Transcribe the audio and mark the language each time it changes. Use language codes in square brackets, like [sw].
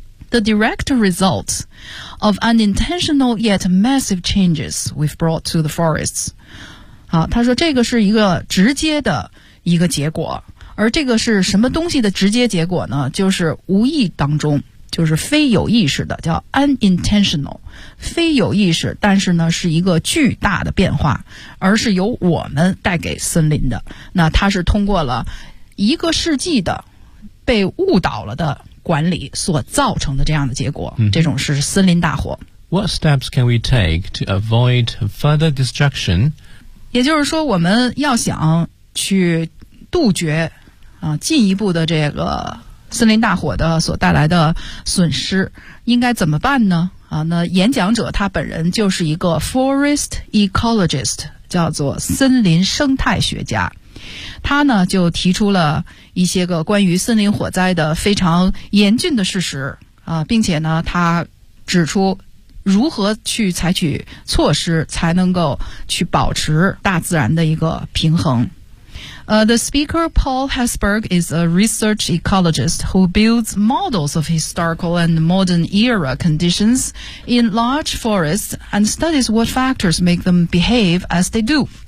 [en] The direct result of unintentional yet massive changes we've brought to the forests. [zh] 好，他说这个是一个直接的一个结果。而这个是什么东西的直接结果呢？就是无意当中，就是非有意识的，叫 unintentional， 非有意识，但是呢是一个巨大的变化，而是由我们带给森林的。那它是通过了一个世纪的被误导了的管理所造成的这样的结果、嗯、这种是森林大火。 [en] What steps can we take to avoid further destruction? [zh] 也就是说我们要想去杜绝啊进一步的这个森林大火的所带来的损失，应该怎么办呢？啊，那演讲者他本人就是一个 forest ecologist， 叫做森林生态学家。他呢就提出了一些个关于森林火灾的非常严峻的事实啊，并且呢他指出如何去采取措施才能够去保持大自然的一个平衡。 [en] The speaker, Paul Hesburgh, is a research ecologist who builds models of historical and modern era conditions in large forests and studies what factors make them behave as they do.